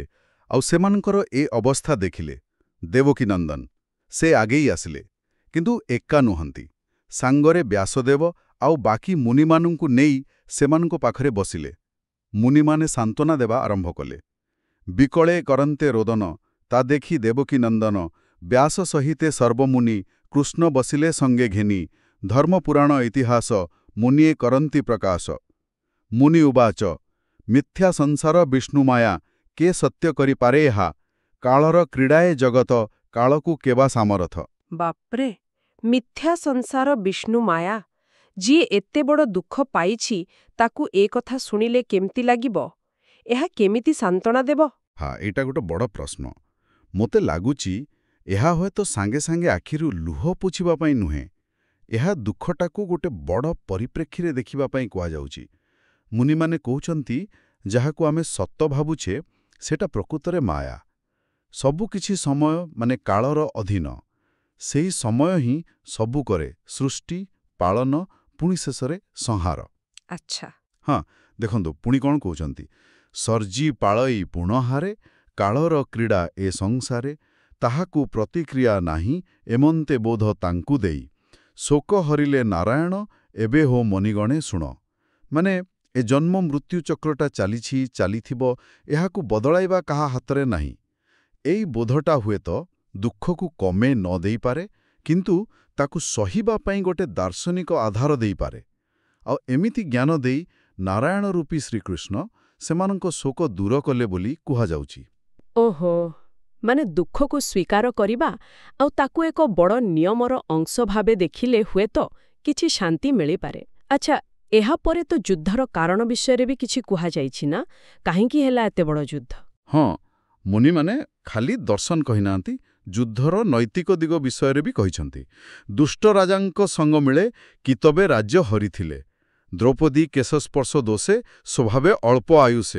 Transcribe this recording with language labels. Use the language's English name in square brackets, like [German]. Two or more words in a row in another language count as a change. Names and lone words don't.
[Odia] ଆଉ ସେମାନଙ୍କର ଏ ଅବସ୍ଥା ଦେଖିଲେ ଦେବକୀ ନନ୍ଦନ ସେ ଆଗେଇ ଆସିଲେ, କିନ୍ତୁ ଏକା ନୁହନ୍ତି। ସାଙ୍ଗରେ ବ୍ୟାସଦେବ ଆଉ ବାକି ମୁନିମାନଙ୍କୁ ନେଇ ସେମାନଙ୍କ ପାଖରେ ବସିଲେ। ମୁନିମାନେ ସାନ୍ତ୍ୱନା ଦେବା ଆରମ୍ଭ କଲେ। ବିକଳେ କରନ୍ତେ ରୋଦନ ତା ଦେଖି ଦେବକୀ ନନ୍ଦନ ବ୍ୟାସ ସହିତେ ସର୍ବମୁନି କୃଷ୍ଣ ବସିଲେ ସଙ୍ଗେ ଘେନି। ଧର୍ମପୁରାଣ ଇତିହାସ ମୁନିଏ କରନ୍ତି ପ୍ରକାଶ। ମୁନି ଉବାଚ ମିଥ୍ୟା ସଂସାର ବିଷ୍ଣୁମାୟା କେ ସତ୍ୟ କରି ପାରେ ଏହା। କାଳର କ୍ରୀଡ଼ାଏ ଜଗତ କାଳକୁ କେବା ସାମରଥ। ବାପରେ, ମିଥ୍ୟା ସଂସାର ବିଷ୍ଣୁ ମାୟା। ଯିଏ ଏତେ ବଡ଼ ଦୁଃଖ ପାଇଛି ତାକୁ ଏ କଥା ଶୁଣିଲେ କେମିତି ଲାଗିବ? ଏହା କେମିତି ସାନ୍ତ୍ୱନା ଦେବ? ହଁ, ଏଇଟା ଗୋଟେ ବଡ଼ ପ୍ରଶ୍ନ। ମୋତେ ଲାଗୁଛି ଏହା ହୁଏତ ସାଙ୍ଗେ ସାଙ୍ଗେ ଆଖିରୁ ଲୁହ ପୋଛିବା ପାଇଁ ନୁହେଁ। ଏହା ଦୁଃଖଟାକୁ ଗୋଟେ ବଡ଼ ପରିପ୍ରେକ୍ଷୀରେ ଦେଖିବା ପାଇଁ କୁହାଯାଉଛି। ମୁନି ମାନେ କହୁଛନ୍ତି, ଯାହାକୁ ଆମେ ସତ୍ୟ ଭାବୁଛେ ସେଟା ପ୍ରକୃତରେ ମାୟା। ସବୁ କିଛି ସମୟ ମାନେ କାଳର ଅଧୀନ। ସେହି ସମୟ ହିଁ ସବୁ କରେ, ସୃଷ୍ଟି ପାଳନ ପୁଣି ଶେଷରେ ସଂହାର। अच्छा, ହଁ, ଦେଖନ୍ତୁ ପୁଣି କଣ କହୁଛନ୍ତି, ସର୍ଜି ପାଳଇ ପୁଣହାରେ କାଳର କ୍ରୀଡ଼ା ଏ ସଂସାରେ। ତାହାକୁ ପ୍ରତିକ୍ରିୟା ନାହିଁ ଏମନ୍ତେ ବୋଧ ତାଙ୍କୁ ଦେଇ। ଶୋକ ହରିଲେ ନାରାୟଣ ଏବେ ହୋ ମୁନିଗଣେ ଶୁଣ। ମାନେ ଏ ଜନ୍ମ ମୃତ୍ୟୁ ଚକ୍ରଟା ଚାଲିଛି ଚାଲିଥିବ, ଏହାକୁ ବଦଳାଇବା କାହା ହାତରେ ନାହିଁ। ଏଇ ବୋଧଟା ହୁଏତ ଦୁଃଖକୁ କମେଇ ନ ଦେଇ ପାରେ, କିନ୍ତୁ ତାକୁ ସହିବା ପାଇଁ ଗୋଟେ ଦାର୍ଶନିକ ଆଧାର ଦେଇ ପାରେ। ଆ ଏମିତି ଜ୍ଞାନ ଦେଇ ନାରାୟଣ ରୂପୀ ଶ୍ରୀକୃଷ୍ଣ ସେମାନଙ୍କ ଶୋକ ଦୂର କଲେ ବୋଲି କୁହାଯାଉଛି। ଓହୋ, ମାନେ ଦୁଃଖକୁ ସ୍ୱୀକାର କରିବା ଆଉ ତାକୁ ଏକ ବଡ଼ ନିୟମର ଅଂଶ ଭାବେ ଦେଖିଲେ ହୁଏତ କିଛି ଶାନ୍ତି ମିଳି ପାରେ। अच्छा, ଏହାପରେ ତ ଯୁଦ୍ଧର କାରଣ ବିଷୟରେ ବି କିଛି କୁହାଯାଇଛି ନା, କାହିଁକି ହେଲା ଏତେ ବଡ଼ ଯୁଦ୍ଧ? ହଁ, ମୁନିମାନେ ଖାଲି ଦର୍ଶନ କହିନାହାନ୍ତି, ଯୁଦ୍ଧର ନୈତିକ ଦିଗ ବିଷୟରେ ବି କହିଛନ୍ତି। ଦୁଷ୍ଟ ରାଜାଙ୍କ ସଙ୍ଗ ମିଳେ କିତବେ ରାଜ୍ୟ ହରିଥିଲେ। ଦ୍ରୌପଦୀ କେଶସ୍ପର୍ଶ ଦୋଷେ ସ୍ୱଭାବେ ଅଳ୍ପ ଆୟୁଷେ।